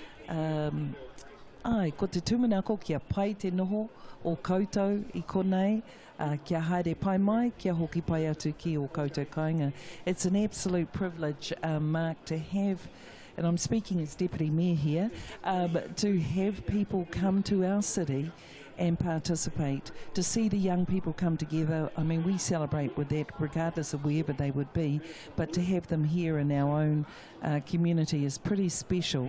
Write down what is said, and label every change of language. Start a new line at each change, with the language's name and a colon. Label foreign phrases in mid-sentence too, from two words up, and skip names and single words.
Māori: ai, ko te tūmanako kia pai te noho o koutou I konei, kia haere pai mai, kia hoki pai atu ki o koutou kāinga.
English: It's an absolute privilege, Mark, to have, and I'm speaking as Deputy Mayor here, to have people come to our city and participate, to see the young people come together. I mean, we celebrate with that regardless of wherever they would be, but to have them here in our own community is pretty special.